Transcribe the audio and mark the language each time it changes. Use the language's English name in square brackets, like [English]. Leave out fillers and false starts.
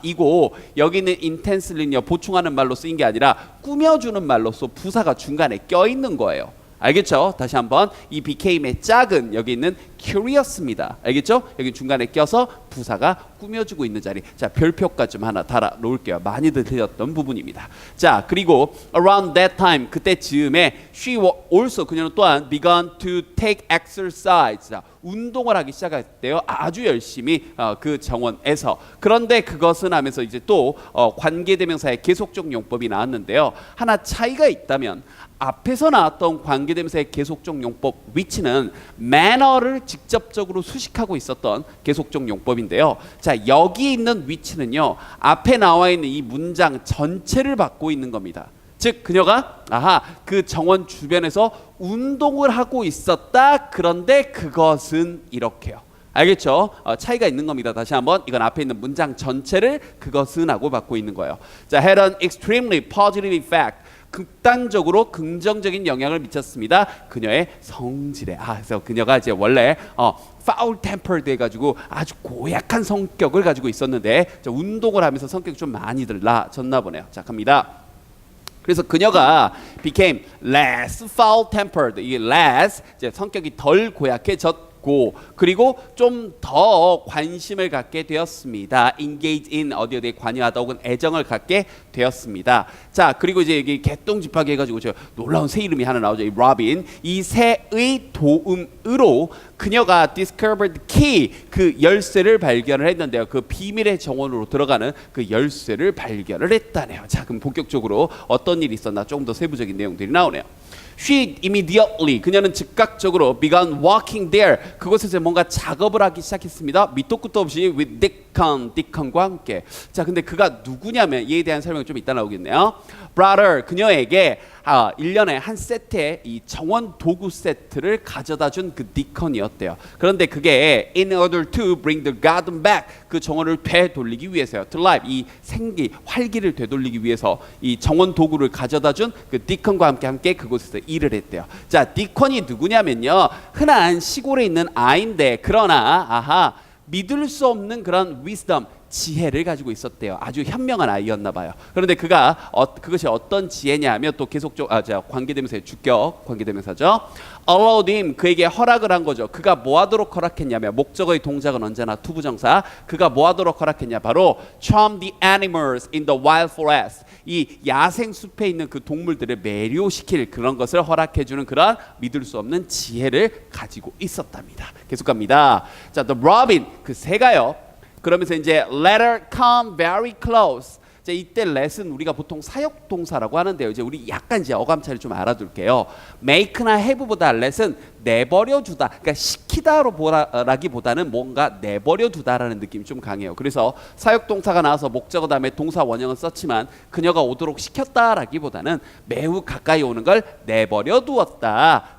[Korean] 이고 여기 있는 intensely는요, 보충하는 말로 쓰인 게 아니라 꾸며주는 말로서 부사가 중간에 껴있는 거예요. 알겠죠? 다시 한번 이 became의 짝은 여기 있는 curious입니다. 알겠죠? 여기 중간에 껴서 부사가 꾸며주고 있는 자리. 자, 별표까지 좀 하나 달아 놓을게요. 많이들 들렸던 부분입니다. 자, 그리고 [English] around that time, [Korean] 그때 즈음에 [English] she also, [Korean] 그녀는 또한 [English] begun to take exercise. [Korean] 자, 운동을 하기 시작했대요. 아주 열심히 그 정원에서. 그런데 그것은 하면서 이제 또 관계대명사의 계속적 용법이 나왔는데요. 하나 차이가 있다면 앞에서 나왔던 관계대명사의 계속적 용법 위치는 manner를 직접적으로 수식하고 있었던 계속적 용법인데요. 자, 여기 있는 위치는요, 앞에 나와 있는 이 문장 전체를 받고 있는 겁니다. 즉 그녀가 그 정원 주변에서 운동을 하고 있었다. 그런데 그것은 이렇게요. 알겠죠? 차이가 있는 겁니다. 다시 한번 이건 앞에 있는 문장 전체를 그것은 하고 받고 있는 거예요. 자, [English] had an extremely positive effect. [Korean] 극단적으로 긍정적인 영향을 미쳤습니다. 그녀의 성질에. 그래서 그녀가 이제 원래 foul tempered 해가지고 아주 고약한 성격을 가지고 있었는데, 자, 운동을 하면서 성격이 좀 많이들 나아졌나 보네요. 자, 갑니다. 그래서 그녀가 [English] became less foul tempered. [Korean] 이 less 이제 성격이 덜 고약해졌고, 그리고 좀 더 관심을 갖게 되었습니다. engage in 어디에 관여하다 혹은 애정을 갖게 되었습니다. 자, 그리고 이제 여기 개똥집하게 해가지고 저 놀라운 새 이름이 하나 나오죠. 이 로빈. 이 새의 도움으로 그녀가 [English] discovered key, [Korean] 그 열쇠를 발견을 했는데요. 그 비밀의 정원으로 들어가는 그 열쇠를 발견을 했다네요. 자, 그럼 본격적으로 어떤 일이 있었나 조금 더 세부적인 내용들이 나오네요. [English] She immediately [Korean] 그녀는 즉각적으로 [English] began walking there [Korean] 그곳에서 뭔가 작업을 하기 시작했습니다. 밑도 끝도 없이 with Dickon과 함께. 자, 근데 그가 누구냐면 이에 대한 설명이 좀 이따 나오겠네요. Brother 그녀에게 1년에 한 세트의 이 정원 도구 세트를 가져다 준 그 디컨이었대요. 그런데 그게 [English] in order to bring the garden back [Korean] 그 정원을 되돌리기 위해서요. [English] To life [Korean] 이 생기 활기를 되돌리기 위해서 이 정원 도구를 가져다 준 그 디컨과 함께 그곳에서 일을 했대요. 자, 디컨이 누구냐면요. 흔한 시골에 있는 아이인데 그러나 믿을 수 없는 그런 wisdom 지혜를 가지고 있었대요. 아주 현명한 아이였나 봐요. 그런데 그것이 어떤 지혜냐면 또 계속적 관계대명사의 주격 관계대명사죠. allowed him 그에게 허락을 한 거죠. 그가 뭐 하도록 허락했냐면 목적어의 동작은 언제나 투부정사. 그가 뭐 하도록 허락했냐 바로 [English] charm the animals in the wild forest [Korean] 이 야생 숲에 있는 그 동물들을 매료시킬 그런 것을 허락해 주는 그런 믿을 수 없는 지혜를 가지고 있었답니다. 계속 갑니다. 자, [English] the robin [Korean] 그 새가요. 그러면서 이제 [English] let her come very close. [Korean] 자, 이때 let은 우리가 보통 사역 동사라고 하는데요. 이제 우리 약간 이제 어감 차를 좀 알아둘게요. make나 have보다 let은 내버려 두다. 그러니까 시키다라기보다는 뭔가 내버려 두다라는 느낌이 좀 강해요. 그래서 사역 동사가 나와서 목적어 다음에 동사 원형은 썼지만 그녀가 오도록 시켰다라기보다는 매우 가까이 오는 걸 내버려 두었다.